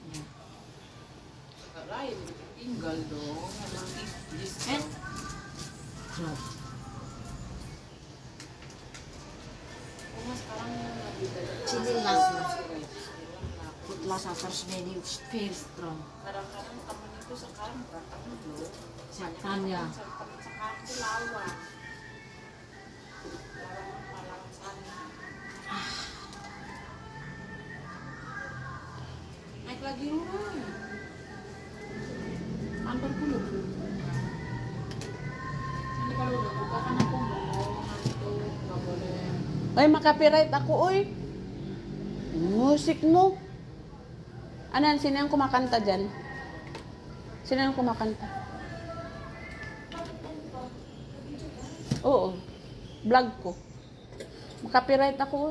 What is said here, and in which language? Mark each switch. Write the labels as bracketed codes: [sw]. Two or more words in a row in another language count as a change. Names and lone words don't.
[en] And no. [id] Chili lasa. [en] Put lasa first, very strong. [id] Santan ya. Naik lagi orang. Kantor dulu. Nanti kalau udah buka kan aku mau ngantuk, nggak boleh [tl] Oy, makapiright ako, oy. Music mo. Ano yan? Sino yung kumakanta dyan? Sino yung kumakanta? Oo. Vlog ko. Makapiright ako.